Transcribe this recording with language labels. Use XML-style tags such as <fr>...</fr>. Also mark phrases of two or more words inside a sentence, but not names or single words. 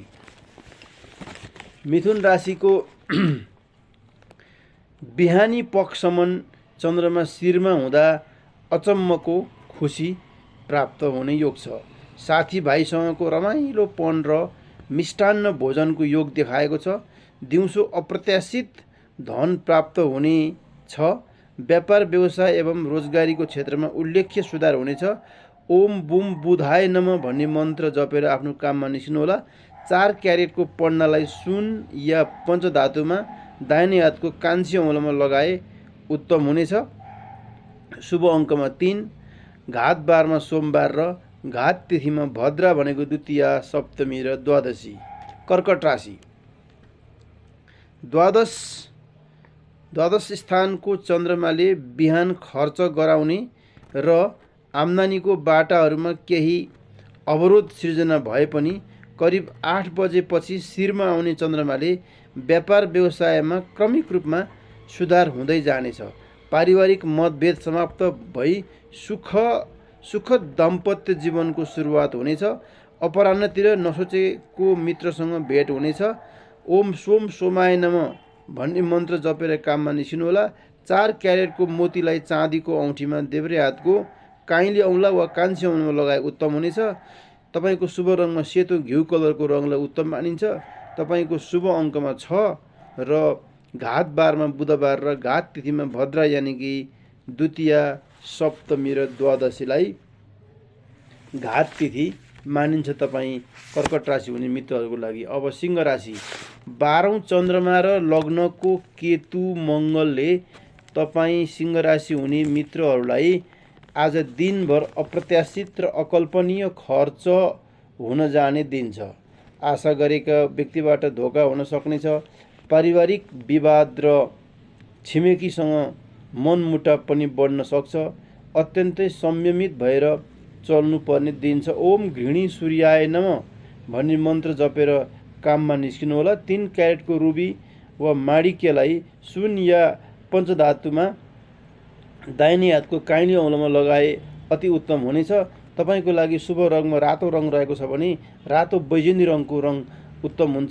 <ne>मिथुन राशिको बिहानी पक्षसम्म चन्द्रमा शिरमा हुँदा अचम्मको खुसी प्राप्त हुने योग छ। साथीभाइसँगको रमाइलोपन र मिष्टान्न भोजनको योग देखाएको छ। दिउँसो अप्रत्याशित धन प्राप्त हुने छ। व्यापार व्यवसाय एवं रोजगारीको क्षेत्रमा उल्लेख्य सुधार हुनेछ।</ne> <sa>ओम बुम बुधाय नमः</sa> <ne>भन्ने मन्त्र जपेर आफ्नो काममा निस्किनुहोला। 4 क्यारेटको पन्नालाई सुन या पञ्चधातुमा दाहिने हातको कान्छी औँलामा लगाए उत्तम हुनेछ। शुभ अङ्कमा 3, घात बारमा सोमबार र घात तिथिमा भद्रा भनेको द्वितीया, सप्तमी र द्वादशी। कर्कट राशि। द्वादश स्थानको चन्द्रमाले बिहान खर्च गराउने र आम्दानीको बाटाहरूमा केही अवरोध सिर्जना भए पनि करिब 8 बजेपछि शिरमा आउने चन्द्रमाले व्यापार व्यवसायमा क्रमिक रूपमा सुधार हुँदै जानेछ। पारिवारिक मतभेद समाप्त भई सुखद दाम्पत्य जीवनको सुरुवात हुनेछ। अपराह्नतिर नसोचेको मित्रसँग भेट हुनेछ।</ne> <sa>ओम सोम सोमाय नमः</sa> <ne>भन्ने मन्त्र जपेर काममा निस्किनुहोला। 4 क्यारेटको मोतीलाई चाँदीको औँठीमा देब्रे हातको काइँली औँला वा कान्छी औँलामा लगाए उत्तम हुनेछ। तपाईँको शुभ रङमा सेतो घिउ कलरको रङलाई उत्तम मानिन्छ। तपाईँको शुभ अङ्कमा 6 र घात बारमा बुधबार र घात तिथिमा भद्रा यानि कि द्वितीया, सप्तमी र द्वादशीलाई घात तिथि मानिन्छ तपाईँ कर्कट राशि हुने मित्रहरूको लागि। अब सिंह राशि। 12औं चन्द्रमा र लग्नको केतु मङ्गलले तपाईँ सिंह राशि हुने मित्रहरूलाई आज दिनभर अप्रत्याशित र अकल्पनीय खर्च हुन जाने दिन छ। आशा गरेका व्यक्तिबाट धोका हुन सक्नेछ। पारिवारिक विवाद र छिमेकीसँग मनमुटाव पनि बढ्न सक्छ। अत्यन्तै संयमित भएर चल्नुपर्ने दिन छ।</ne> <sa>ओम घृणी सूर्याय नमः</sa> <ne>भन्ने मन्त्र जपेर काममा निस्किनुहोला। 3 क्यारेटको रुबी वा माणिक्यलाई सुन या पञ्चधातुमा दाहिने हातको काइँली औँलामा लगाए अति उत्तम हुनेछ। तपाईँको लागि शुभ रङमा रातो रङ रहेको छ भने रातो बैजनी रङको रङ उत्तम हुन्छ।</ne>